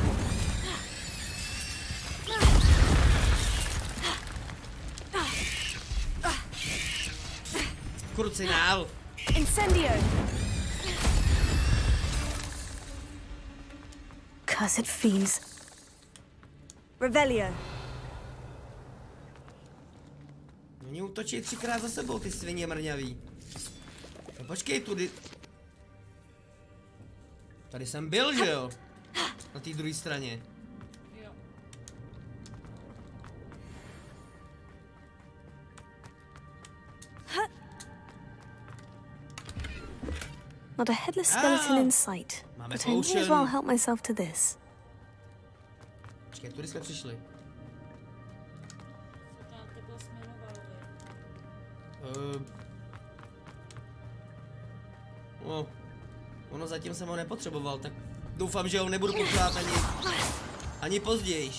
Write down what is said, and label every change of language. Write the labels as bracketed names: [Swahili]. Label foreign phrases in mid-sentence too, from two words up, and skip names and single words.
[Czech] Krucinál. [English] Incendio. Cursed fiends. Revelio. [Czech] Oni útočí 3krát za sebou, ty svině mrňaví. No počkej, tudy. Tady jsem byl, že jo? Na té druhé straně. [English] Not a headless skeleton in sight. But I may as well help myself to this. [Czech] Počkej, tudy jsme přišli. Ono zatím jsem ho nepotřeboval, tak doufám, že ho nebudu potřebovat ani později.